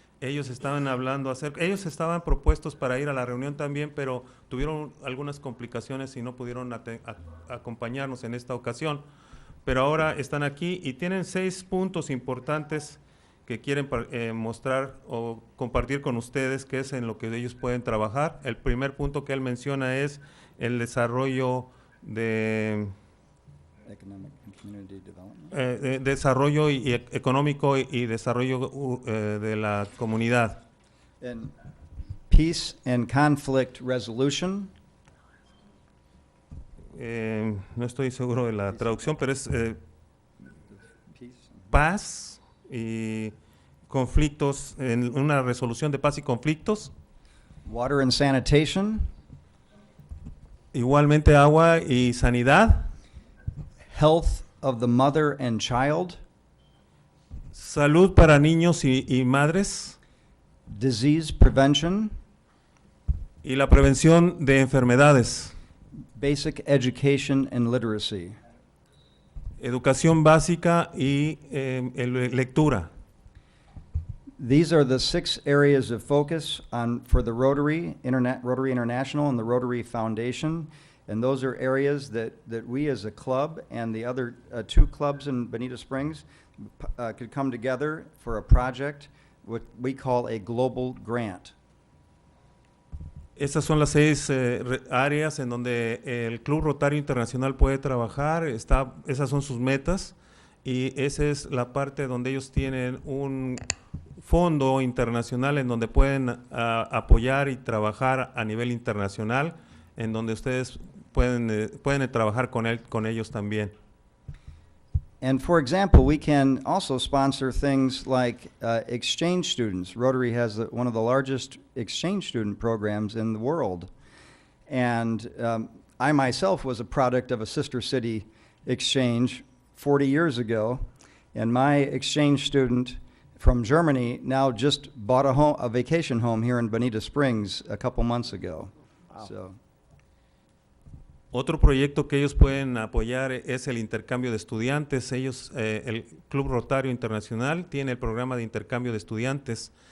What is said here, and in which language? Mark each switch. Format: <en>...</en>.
<es>Ellos estaban hablando ellos estaban propuestos para ir a la reunión también, pero tuvieron algunas complicaciones y no pudieron acompañarnos en esta ocasión. Pero ahora están aquí y tienen 6 puntos importantes que quieren mostrar o compartir con ustedes, que es en lo que ellos pueden trabajar. El primer punto que él menciona es el desarrollo de</es> <en>Economic and community development.</en> <es>desarrollo económico y desarrollo de la comunidad.</es> <en>And peace and conflict resolution.</en> <es>No estoy seguro de la traducción, pero es</es> <en>Peace.</en> <es>paz y conflictos, en una resolución de paz y conflictos.</es> <en>Water and sanitation.</en> <es>Igualmente agua y sanidad.</es> <en>Health of the mother and child.</en> <es>Salud para niños y madres.</es> <en>Disease prevention.</en> <es>Y la prevención de enfermedades.</es> <en>Basic education and literacy.</en> <es>Educación básica y lectura.</es> <en>These are the 6 areas of focus for the Rotary International and the Rotary Foundation. And those are areas that we as a club and the other 2 clubs in Bonita Springs could come together for a project, what we call a global grant.</en> <es>Estas son las 6 áreas en donde el Club Rotario Internacional puede trabajar. Esas son sus metas y esa es la parte donde ellos tienen un fondo internacional en donde pueden apoyar y trabajar a nivel internacional, en donde ustedes pueden trabajar con ellos también.</es> <en>And for example, we can also sponsor things like exchange students. Rotary has one of the largest exchange student programs in the world. And I myself was a product of a sister city exchange 40 years ago. And my exchange student from Germany now just bought a vacation home here in Bonita Springs a couple months ago. Wow. So.</en> <es>Otro proyecto que ellos pueden apoyar es el intercambio de estudiantes. El Club Rotario Internacional tiene el programa de intercambio de estudiantes.</es>